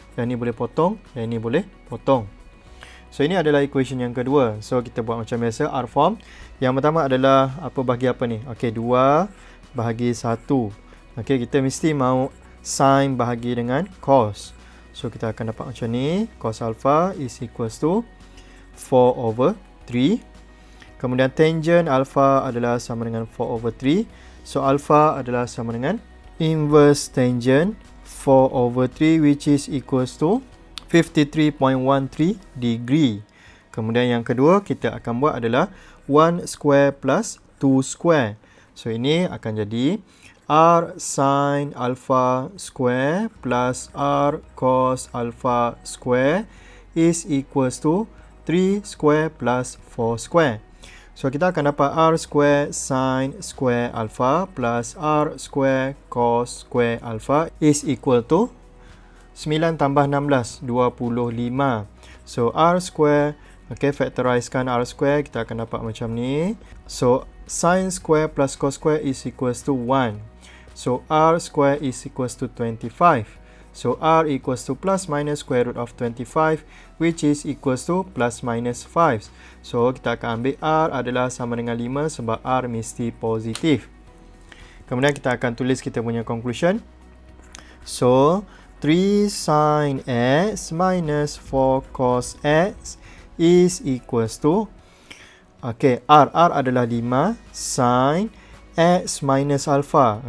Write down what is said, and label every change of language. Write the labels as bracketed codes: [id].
[ms] Yang ini boleh potong, yang ini boleh potong. So ini adalah equation yang kedua. So kita buat macam biasa, R form. Yang pertama adalah apa bahagi apa ni? Okey, 2 bahagi 1. Okey, kita mesti mau sin bahagi dengan cos. So kita akan dapat macam ni. [en] Cos alpha is equals to 4 over 3. [ms] Kemudian tangent alpha adalah sama dengan 4 over 3. [en] So alpha [ms] adalah sama dengan [en] inverse tangent 4 over 3, which is equals to 53.13 degree. [ms] Kemudian yang kedua kita akan buat adalah 1 square plus 2 square. So ini akan jadi [en] R sin alpha square plus R cos alpha square is equals to 3 square plus 4 square. [ms] So kita akan dapat [en] R square sin square alpha plus R square cos square alpha is equal to 9 [ms] tambah [en] 16, 25. [ms] So R square, okay, factorizekan R square, kita akan dapat macam ni. [en] So sin square plus cos square is equals to 1. So R square is equals to 25. So R equals to plus minus square root of 25, which is equals to plus minus 5. [ms] So kita akan ambil R adalah sama dengan 5 sebab R mesti positif. Kemudian kita akan tulis kita punya conclusion. [en] So 3 sin x minus 4 cos x is equals to, [ms] okay, R adalah 5 sin x minus alpha.